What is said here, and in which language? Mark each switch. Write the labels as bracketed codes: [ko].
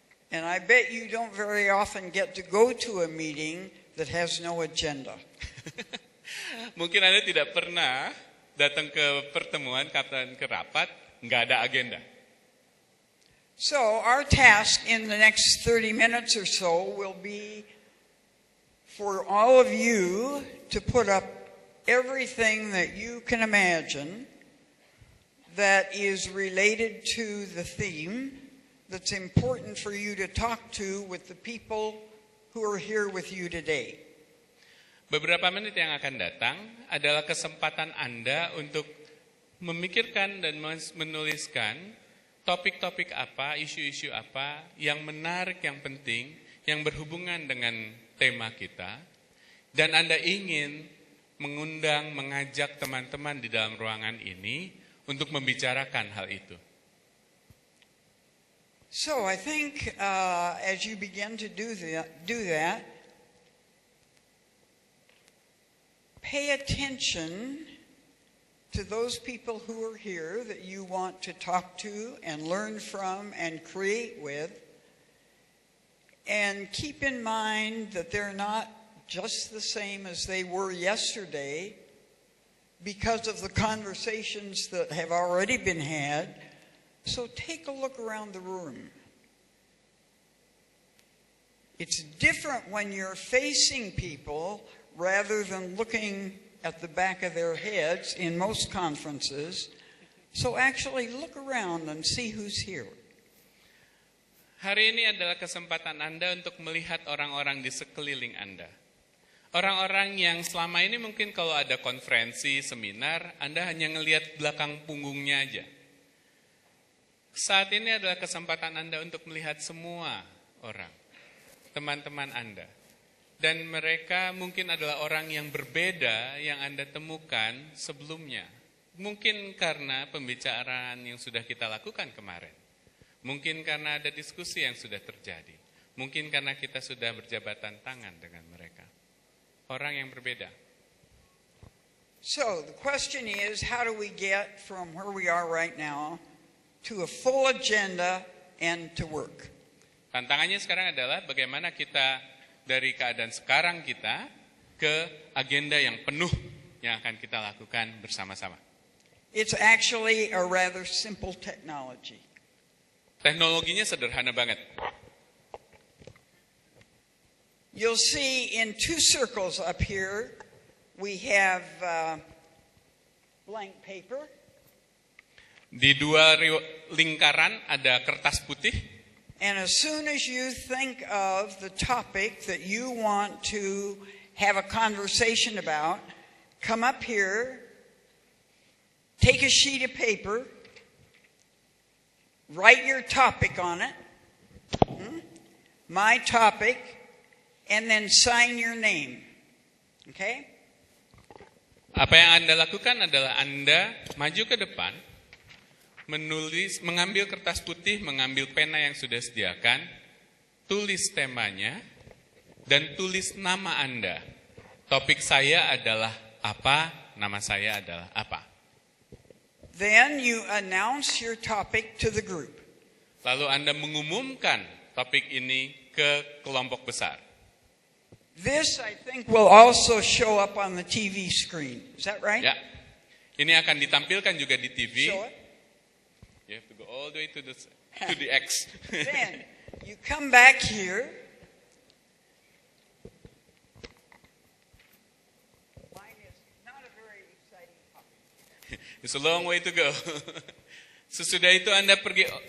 [en] And I bet you don't very often get to go to a meeting that has no agenda. [id] Mungkin Anda tidak pernah datang ke pertemuan, ke rapat, nggak ada agenda. [en] So our task in the next 30 minutes or so will be for all of you to put up everything that you can imagine that is related to the theme that's important for you to talk to with the people who are here with you today. [id] Beberapa menit yang akan datang adalah kesempatan Anda untuk memikirkan dan menuliskan topik-topik apa, isu-isu apa yang menarik, yang penting, yang berhubungan dengan tema kita. Dan Anda ingin mengundang, mengajak teman-teman di dalam ruangan ini untuk membicarakan hal itu. [en] So I think as you begin to do that, pay attention to those people who are here that you want to talk to and learn from and create with. And keep in mind that they're not just the same as they were yesterday because of the conversations that have already been had. So take a look around the room. It's different when you're facing people rather than looking at the back of their heads in most conferences. So actually look around and see who's here. [id] Hari ini adalah kesempatan Anda untuk melihat orang-orang di sekeliling Anda. Orang-orang yang selama ini mungkin kalau ada konferensi, seminar, Anda hanya ngelihat belakang punggungnya aja. Saat ini adalah kesempatan Anda untuk melihat semua orang, teman-teman Anda. Dan mereka mungkin adalah orang yang berbeda yang Anda temukan sebelumnya. Mungkin karena pembicaraan yang sudah kita lakukan kemarin. Mungkin karena ada diskusi yang sudah terjadi. Mungkin karena kita sudah berjabatan tangan dengan mereka. Orang yang berbeda. [en] So the question is, how do we get from where we are right now to a full agenda and to work? [id] Tantangannya sekarang adalah bagaimana kita dari keadaan sekarang kita ke agenda yang penuh yang akan kita lakukan bersama-sama. [en] It's actually a rather simple technology. [id] Teknologinya sederhana banget. [en] You'll see in two circles up here, we have blank paper. [id] Di dua lingkaran ada kertas putih. [en] And as soon as you think of the topic that you want to have a conversation about, come up here, take a sheet of paper, write your topic on it, my topic, and then sign your name. Okay? [id] Apa yang Anda lakukan adalah Anda maju ke depan, menulis, mengambil kertas putih, mengambil pena yang sudah sediakan, tulis temanya, dan tulis nama Anda. Topik saya adalah apa, nama saya adalah apa. [en] Then you announce your topic to the group. [id] Lalu Anda mengumumkan topik ini ke kelompok besar. [en] This, I think, will also show up on the TV screen. Is that right? [id] Ya, ini akan ditampilkan juga di TV. [en] Show it. You have to go all the way to the X. Then you come back here. Mine is not a very exciting topic. It's a long way to go. [id] Sesudah itu Anda pergi